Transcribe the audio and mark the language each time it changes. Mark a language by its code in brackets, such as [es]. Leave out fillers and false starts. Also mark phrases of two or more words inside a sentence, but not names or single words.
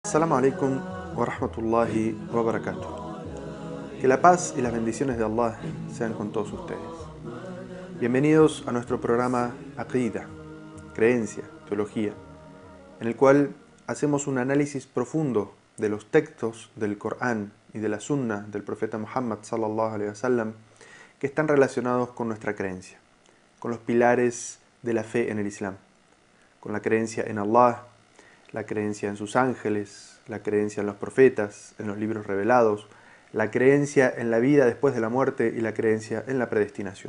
[ar] السلام عليكم ورحمة الله وبركاته. [es] Que la paz y las bendiciones de Allah sean con todos ustedes. Bienvenidos a nuestro programa Aqida, Creencia, Teología, en el cual hacemos un análisis profundo de los textos del Corán y de la Sunna del profeta Muhammad [ar] صلى الله عليه وسلم [es] que están relacionados con nuestra creencia, con los pilares de la fe en el Islam, con la creencia en Allah, la creencia en sus ángeles, la creencia en los profetas, en los libros revelados, la creencia en la vida después de la muerte y la creencia en la predestinación.